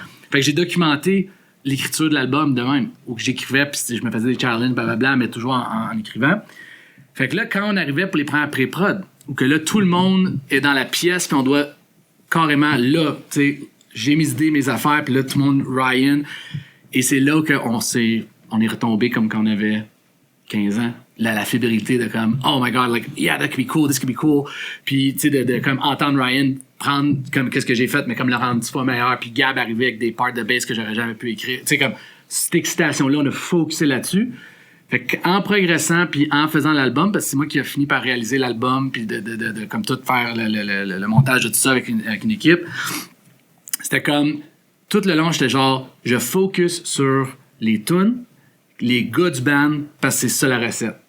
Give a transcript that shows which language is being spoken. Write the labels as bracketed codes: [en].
[fr] Fait que j'ai documenté l'écriture de l'album de même, où j'écrivais, puis je me faisais des challenges, blablabla, mais toujours en écrivant. Fait que là, quand on arrivait pour les premières pré-prod, où que là, tout le monde est dans la pièce, puis on doit carrément, là, tu sais, j'ai mes idées, mes affaires, puis là, tout le monde, Ryan, et c'est là qu'on est retombé comme quand on avait 15 ans. La fébrilité de comme, [en] oh my god, like, yeah, that could be cool, this could be cool. [fr] Puis, tu sais, de comme entendre Ryan prendre comme qu'est-ce que j'ai fait, mais comme le rendre 10 fois meilleur, puis Gab arriver avec des parts de bass que j'aurais jamais pu écrire. Tu sais, comme, cette excitation-là, on a focusé là-dessus. Fait qu'en progressant, puis en faisant l'album, parce que c'est moi qui ai fini par réaliser l'album, puis de comme tout faire le montage de tout ça avec une équipe, c'était comme, tout le long, j'étais genre, je focus sur les tunes, les gars du band, parce que c'est ça la recette.